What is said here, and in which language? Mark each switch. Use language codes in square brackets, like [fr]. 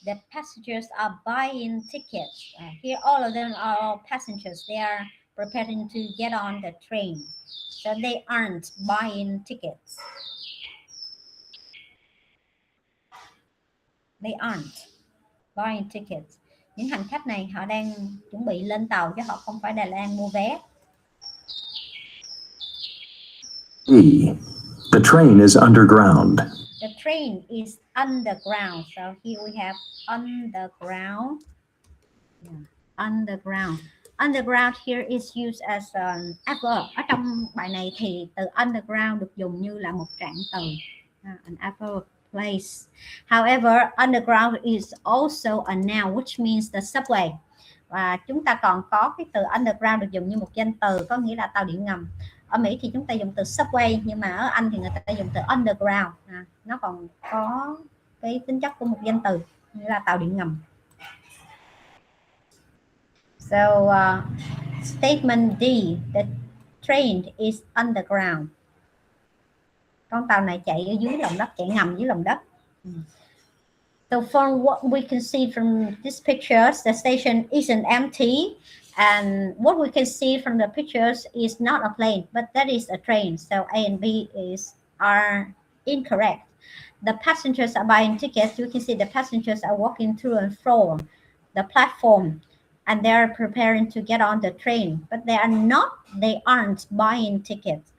[en] The passengers are buying tickets. Here, all of them are all passengers. They are preparing to get on the train. So they aren't buying tickets. They aren't buying tickets. [vi] Những hành khách này họ đang chuẩn bị lên tàu chứ họ không phải đang mua vé. [en] E. The train is underground. The train is underground. So here we have underground. Yeah. Underground. Underground here is used as an adverb. [vi] Ở trong bài này thì từ underground được dùng như là một trạng từ, [en] an adverb place. However, underground is also a noun, which means the subway. [vi] Và chúng ta còn có cái từ underground được dùng như một danh từ, có nghĩa là tàu điện ngầm. Ở Mỹ thì chúng ta dùng từ subway, nhưng mà ở Anh thì người ta dùng từ underground. Nó còn có cái tính chất của một danh từ, nghĩa là tàu điện ngầm. [en] So statement D, the train is underground. [vi] Con tàu này chạy ở dưới lòng đất, chạy ngầm dưới lòng đất. [en] So from what we can see from these pictures, the station isn't empty, and what we can see from the pictures is not a plane, but that is a train. So A and B are incorrect. The passengers are buying tickets. You can see the passengers are walking through and fro the platform, and they are preparing to get on the train, but they aren't buying tickets.